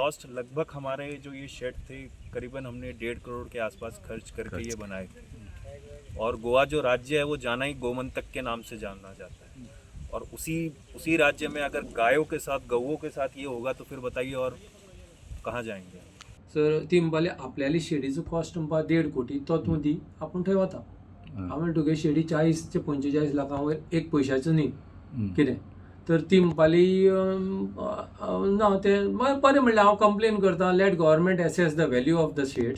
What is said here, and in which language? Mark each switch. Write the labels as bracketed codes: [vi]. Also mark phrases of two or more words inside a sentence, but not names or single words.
[hi] लॉस्ट लगभग हमारे जो ये शेड थे, करीबन हमने 1.5 करोड़ के आसपास खर्च करके ये बनाए थे। और गोवा जो राज्य है वो जाना ही गोमंतक के नाम से जाना जाता है, और उसी राज्य में अगर गायों के साथ, गऊओं के साथ ये होगा तो फिर बताइए और कहाँ जाएंगे। [kok] सर ती म्हणपाली आपल्याली शेडीचो कॉस्ट म्हणपा 1.5 कोटी तोच मदी आपूण थंय वता. हांव म्हणटा तुगे शेडी 40 ते 45 लाखां वयर एक पयशाचो न्ही कितें. तर ती म्हणपाली ना तें बरें म्हणलें, हांव कंप्लेन करता, [en] let government assess the value of the sheds.